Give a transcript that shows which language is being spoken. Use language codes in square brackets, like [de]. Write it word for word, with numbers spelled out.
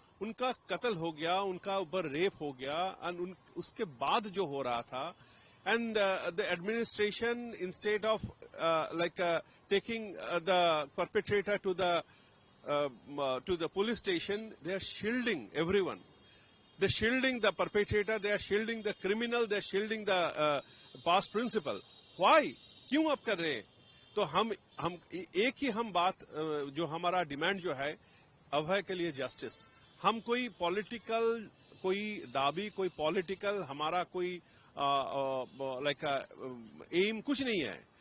[hi] उनका कत्ल हो गया, [en] उनका ऊपर रेप हो गया, एंड [hi] उसके बाद जो हो रहा था, [en] And the administration instead of like taking the perpetrator to the to the police station, they are shielding everyone. They're shielding the perpetrator, they are shielding the criminal, they are shielding the uh, past principal. Why? [hi] क्यों आप कर रहे हैं? तो हम हम एक ही हम बात जो हमारा डिमांड जो है अभय के लिए जस्टिस. हम कोई पॉलिटिकल कोई दाबी, कोई पॉलिटिकल हमारा कोई लाइक एम कुछ नहीं है.